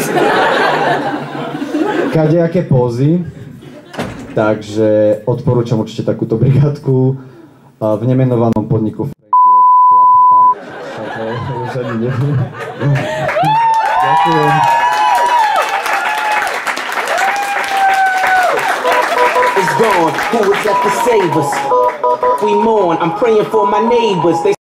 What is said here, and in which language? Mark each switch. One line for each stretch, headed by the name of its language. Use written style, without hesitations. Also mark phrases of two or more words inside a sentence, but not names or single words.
Slovak: Kadejaké pózy, takže odporúčam určite takúto brigádku. V nemenovanom podniku Franky Rock Club. Už ani neviem. Ďakujem.
English: It's gone. Who was left to save us? We mourn. I'm praying for my neighbors.